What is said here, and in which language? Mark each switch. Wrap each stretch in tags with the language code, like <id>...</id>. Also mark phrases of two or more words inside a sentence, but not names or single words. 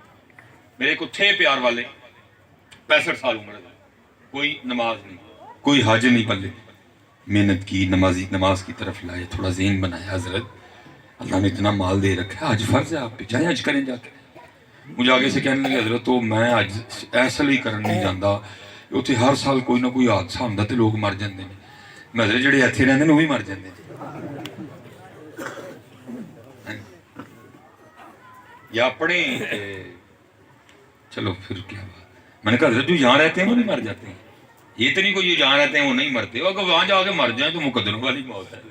<ur>میرے کو تھے پیار والے 65 سال عمر ہے، کوئی نماز نہیں، کوئی حج نہیں پلے، محنت کی، نماز کی طرف لائے، تھوڑا ذہن بنایا، حضرت اللہ نے اتنا مال دے رکھا ہے، حج فرض ہے آپ پہ، جائیں حج کریں جا کے۔ مجھے آگے سے کہنے لگے</ur> <pa>حضرت تو میں حج ایسا ہی کرن نہیں جاندہ، اتنے ہر سال کوئی نہ کوئی حادثہ ہوندا تے لوگ مر جاندے نے، میں حضرت جڑے ایتھے رہندے نے وہ بھی مر جاندے نے،</pa> <ur>یا اپنے چلو پھر کیا بات۔ میں نے کہا حضرت جو یہاں رہتے ہیں وہ نہیں مر جاتے ہیں، یہ تو نہیں کوئی جو جہاں رہتے ہیں وہ نہیں مرتے، اگر وہاں جا کے مر جائیں تو مقدروں والی موت ہے۔</ur>